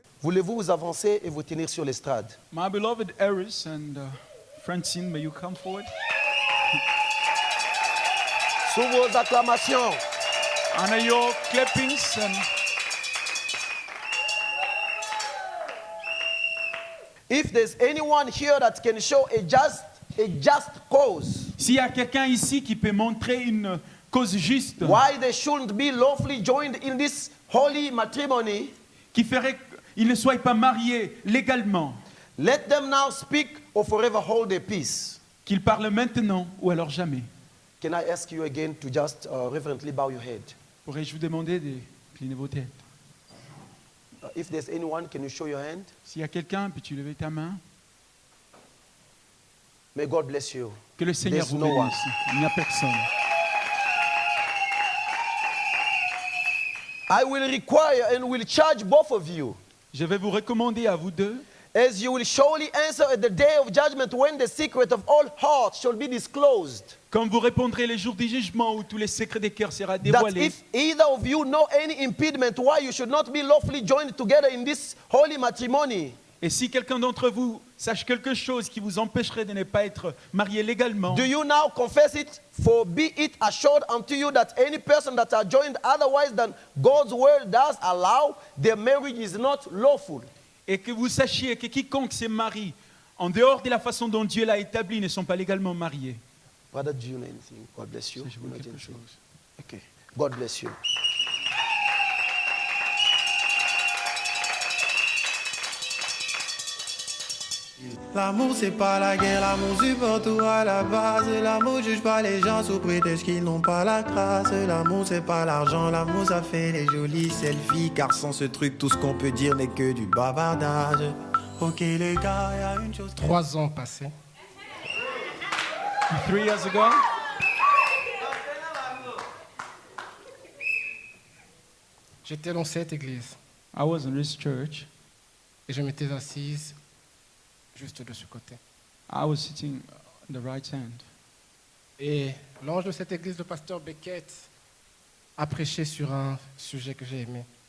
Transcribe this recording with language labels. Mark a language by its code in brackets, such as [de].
[fr] Voulez-vous vous avancer et vous tenir sur l'estrade? [en] My beloved Eris and Francine, may you come forward? [fr] Sous vos acclamations. [en] Honor your clappings and If there's anyone here that can show a just cause [fr] s'il y a quelqu'un ici qui peut montrer une cause juste [en] why they shouldn't be lawfully joined in this holy matrimony, [fr] qui ferait qu'ils ne soient pas mariés légalement, [en] let them now speak or forever hold their peace. [fr] qu'ils parlent maintenant ou alors jamais. [en] Can I ask you again to just reverently bow your head? [fr] Pourrais-je vous demander d'incliner vos têtes? [en] If there's anyone, can you show your hand? [fr] S'il y a quelqu'un, peux-tu lever ta main? [en] May God bless you. [fr] Que le Seigneur [en] There's [fr] vous [en] no one. [fr] bénisse. Il n'y a personne. [en] I will require and will charge both of you [fr] Je vais vous recommander à vous deux [en] as you will surely answer at the day of judgment when the secret of all hearts shall be disclosed. [fr] Comme vous répondrez les jours du jugement où tous les secrets des cœurs seront [en] That [fr] dévoilés. [en] if either of you know any impediment why you should not be lawfully joined together in this holy matrimony, [fr] Et si quelqu'un d'entre vous sache quelque chose qui vous empêcherait de ne pas être marié légalement, [en] do you now confess it? For be it assured unto you that any person that are joined otherwise than God's word does allow, their marriage is not lawful. [fr] et que vous sachiez que quiconque s'est marié en dehors de la façon dont Dieu l'a établi ne sont pas légalement mariés. [en] Brother, do you know anything? God bless you. [fr] Si je veux quelque chose. [en] Okay. God bless you. [fr] L'amour c'est pas la guerre, l'amour supporte tout à la base. L'amour juge pas les gens sous prétexte qu'ils n'ont pas la grâce. L'amour c'est pas l'argent, l'amour ça fait des jolies selfies. Car sans ce truc tout ce qu'on peut dire n'est que du bavardage. Ok les gars, y a une chose. 3 ans passés. [en] 3 years ago, [fr] J'étais dans cette église [en] I was in this church. [fr] et je m'étais assise juste de ce côté. [en] I was sitting on the right hand. [fr] Et l'ange de cette église, le pasteur Beckett, a prêché sur un sujet que j'ai aimé.